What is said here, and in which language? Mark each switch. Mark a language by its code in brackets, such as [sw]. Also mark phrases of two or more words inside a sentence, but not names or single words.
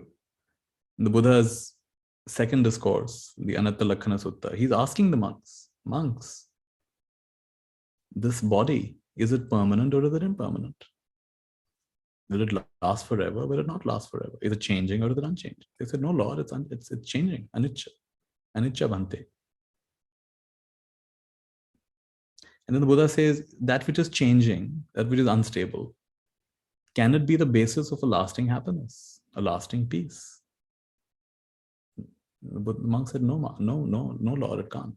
[en] In the Buddha's second discourse, the Anatta Lakkhana Sutta, he's asking the monks, this body, is it permanent or is it impermanent? Will it last forever? Will it not last forever? Is it changing or is it unchanged? They said, no, Lord, it's changing. [pi] Anicca bhante. [en] And then the Buddha says, that which is changing, that which is unstable, can it be the basis of a lasting happiness, a lasting peace? But the monk said, no, Lord, it can't.